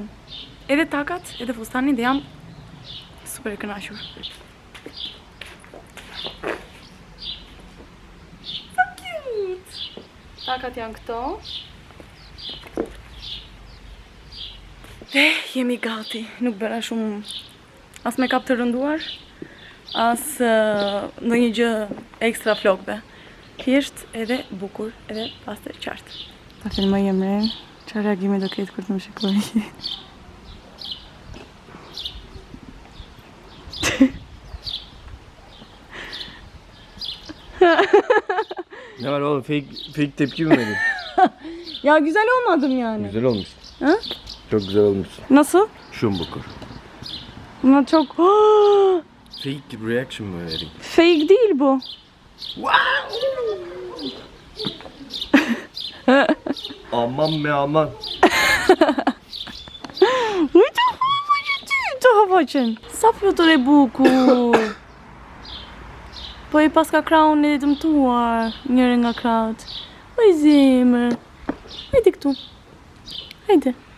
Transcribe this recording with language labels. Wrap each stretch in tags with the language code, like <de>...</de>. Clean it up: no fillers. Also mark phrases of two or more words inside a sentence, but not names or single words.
<sq>Edhe takat, edhe fustanin dhe jam super e kënaqur.</sq> <en>So cute!</en> <sq>Takat janë këto. Dhe jemi gati. Nuk bëra shumë as make-up të rënduar, as ndonjë gjë ekstra flokbe. Thjesht edhe bukur, edhe pastër qartë. Ta filmoj Emren, çfarë reagimi do ketë kur të më shikoj.</sq> <tr>Ne var oğlum, fake tepki mi verdin? Ya güzel olmadım yani. Güzel olmuş. Ha? Çok güzel olmuş. Nasıl?</tr> <sq>Şun bukur.</sq> <tr>Ama çok</tr> <en>Fake reaction</en> <tr>mı verdin? fake değil bu. Aman be aman.</tr> <sq>Uj të hova që ty, të hova qenë. Sa flutur e bukur. Po i pas ka kraun e dëmtuar, njëre nga kraut. Oj zemër. Hajde këtu. Hajde.</sq>